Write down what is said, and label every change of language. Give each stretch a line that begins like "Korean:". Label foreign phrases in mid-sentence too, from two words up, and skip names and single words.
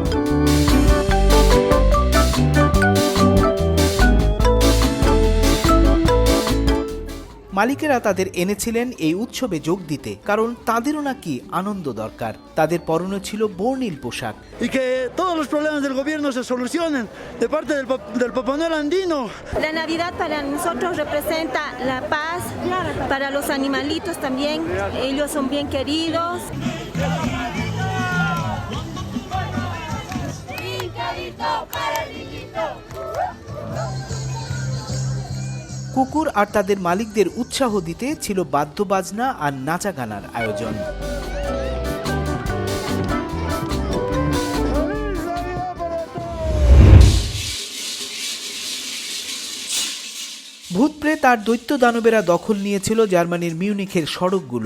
Bangla: মালিকেরা তাদের এনেছিলেন এই উৎসবে যোগ দিতে, কারণ তাদেরও নাকি আনন্দ দরকার। তাদের পরনে ছিল বর্ণিল পোশাক।
Spanish: Y que todos los problemas del gobierno se solucionen de parte del Papá Noel andino. La Navidad para nosotros representa la paz, para los animalitos también, ellos son bien queridos.
Bangla: কুকুর আর তাদের মালিকদের উৎসাহ দিতে ছিল বাদ্যবাজনা আর নাচা গানার আয়োজন। ভূতপ্রেত আর দৈত্য দানবেরা দখল নিয়েছিল জার্মানির মিউনিখের সড়কগুলো।